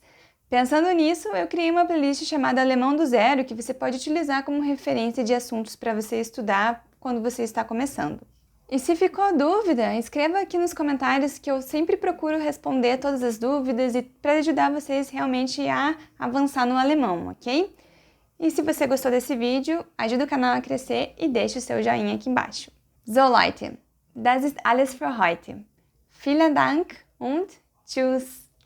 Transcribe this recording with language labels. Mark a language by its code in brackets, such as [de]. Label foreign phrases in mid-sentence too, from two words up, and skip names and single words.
[pt] Pensando nisso, eu criei uma playlist chamada Alemão do Zero, que você pode utilizar como referência de assuntos para você estudar quando você está começando. E se ficou dúvida, escreva aqui nos comentários que eu sempre procuro responder todas as dúvidas e para ajudar vocês realmente a avançar no alemão, ok? E se você gostou desse vídeo, ajuda o canal a crescer e deixe o seu joinha aqui embaixo. [de] So Leute, das ist alles für heute. Vielen Dank und tschüss!